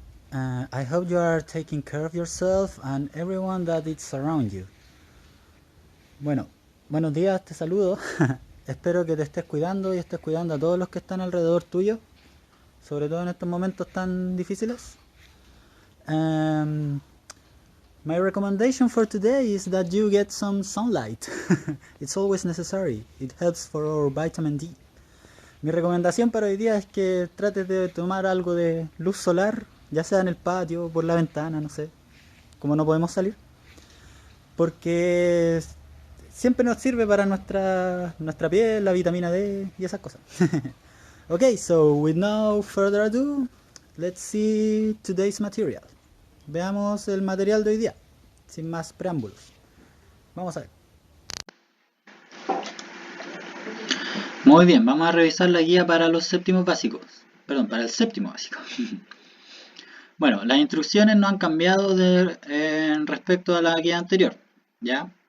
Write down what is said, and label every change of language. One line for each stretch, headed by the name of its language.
English: I hope you are taking care of yourself and everyone that is around you.
Spanish: Bueno, buenos días, te saludo. Espero que te estés cuidando y estés cuidando a todos los que están alrededor tuyo, sobre todo en estos momentos tan difíciles.
English: Um, my recommendation for today is that you get some sunlight. It's always necessary. It helps for our vitamin D.
Spanish: Mi recomendación para hoy día es que trates de tomar algo de luz solar, ya sea en el patio, por la ventana, no sé, como no podemos salir, porque siempre nos sirve para nuestra piel, la vitamina D y esas cosas.
English: Okay, so with no further ado, let's see today's material.
Spanish: Veamos el material de hoy día, sin más preámbulos. Vamos a ver. Muy bien, vamos a revisar la guía para los séptimos básicos. Perdón, para el séptimo básico. Bueno, las instrucciones no han cambiado respecto a la guía anterior, ¿ya?